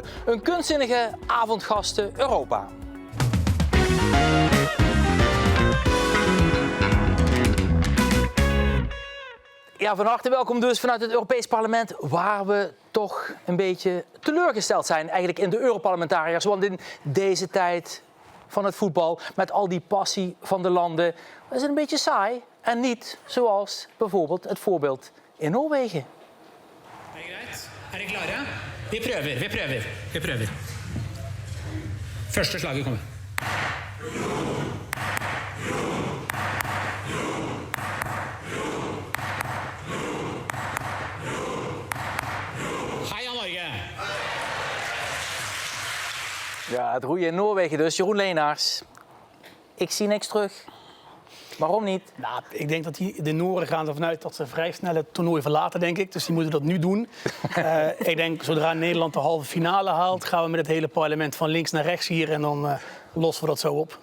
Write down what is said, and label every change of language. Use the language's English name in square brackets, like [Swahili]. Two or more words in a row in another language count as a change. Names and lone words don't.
[Dutch] Een kunstzinnige avondgasten Europa. Ja, van harte welkom dus vanuit het Europees Parlement, waar we toch een beetje teleurgesteld zijn eigenlijk in de Europarlementariërs. Want in deze tijd van het voetbal, met al die passie van de landen, is het een beetje saai. En niet zoals bijvoorbeeld het voorbeeld in Noorwegen. [Norwegian] Er det greit? Er dere klare? Vi prøver. Første slaget kommer. Heia Norge! [Dutch] Ja, het roeien in Noorwegen dus. Jeroen Leenaars, ik zie niks terug. Waarom niet? Nou, ik denk dat de Noren gaan ervan uit dat ze vrij snel het toernooi verlaten, denk ik. Dus die moeten dat nu doen. Ik denk, zodra Nederland de halve finale haalt, gaan we met het hele parlement van links naar rechts hier en dan lossen we dat zo op.